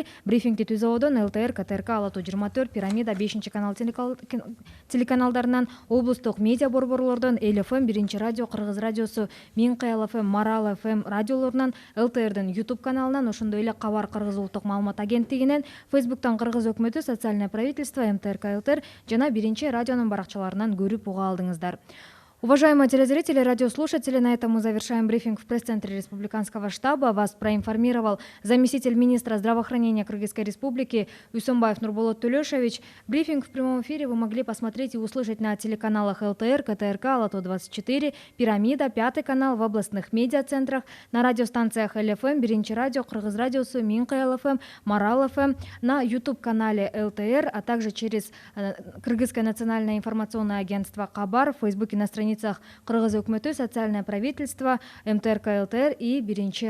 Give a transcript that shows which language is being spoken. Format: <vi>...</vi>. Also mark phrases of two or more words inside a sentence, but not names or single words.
<ky>Брифингди Түз абодон ЛТР, КТРК, Ала Тоо 24, Пирамида, 5-канал телеканалдарынан, облустук медиа борборлордон, Эл ФМ, 1-радио, Кыргыз радиосу, Миңкай ФМ, Марал ФМ радиолорунан, ЛТРдин YouTube каналынан, ошондой эле Кабар Кыргыз улуттук маалымат агенттигинен, Фейсбуктан Кыргыз өкмөтү, Социальное правительство, МТРК ЛТР жана 1-радионун баракчаларынан көрүп уга алдыңыздар.</ky> <ru>Уважаемые телезрители, радиослушатели, на этом мы завершаем брифинг в пресс-центре Республиканского штаба. Вас проинформировал заместитель министра здравоохранения Кыргызской Республики Үсөнбаев Нурболот Төлөшович. Брифинг в прямом эфире вы могли посмотреть и услышать на телеканалах ЛТР, КТРК, Ала Тоо 24, Пирамида, 5-й канал, в областных медиацентрах, на радиостанциях ЛФМ, 1-радио, Кыргыз радиосу, Миңкай ФМ, Марал ФМ, на YouTube-канале ЛТР, а также через Кыргызское национальное информационное агентство Кабар, в Фейсбуке на страницах Кыргыз өкмөтү, Социальное правительство, МТРК ЛТР и 1-радио.</ru>